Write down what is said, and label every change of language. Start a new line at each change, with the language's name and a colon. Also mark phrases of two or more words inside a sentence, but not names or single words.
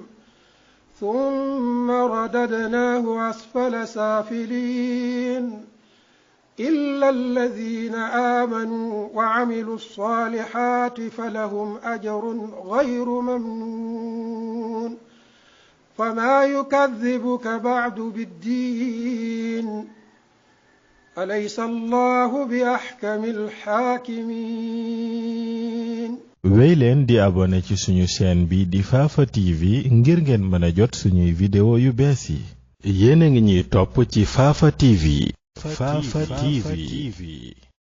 Arabic: ثم رددناه أسفل سافلين إلا الذين آمنوا وعملوا الصالحات فلهم أجر غير ممنون فما يكذبك بعد بالدين أليس الله بأحكم الحاكمين
Wolof: wéy leen di abonné ci suñu chaîne bi di Fafa TV ngir ngeen mën a jot suñuy vidéo yu bees yi yéen a ngi ñuy topp ci Fafa TV